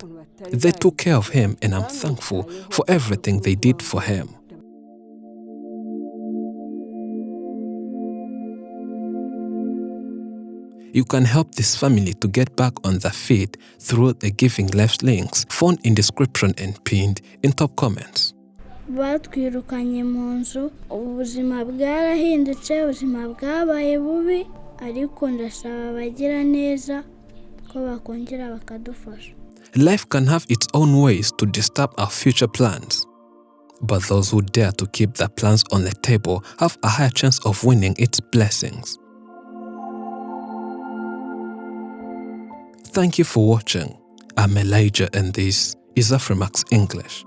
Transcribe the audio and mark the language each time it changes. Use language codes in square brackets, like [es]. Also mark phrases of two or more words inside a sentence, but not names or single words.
[en] They took care of him, and I'm thankful for everything they did for him. You can help this family to get back on their feet through the Giving Lives links found in description and pinned in top comments. [rn] Batwirukanye mu nzu, ubuzima bwarahindutse, ubuzima bwabaye bubi, ariko ndasaba abagira neza ko bakongera bakadufasha. [en] Life can have its own ways to disturb our future plans, but those who dare to keep their plans on the table have a higher chance of winning its blessings. Thank you for watching. I'm Elijah, and this is Afrimax English.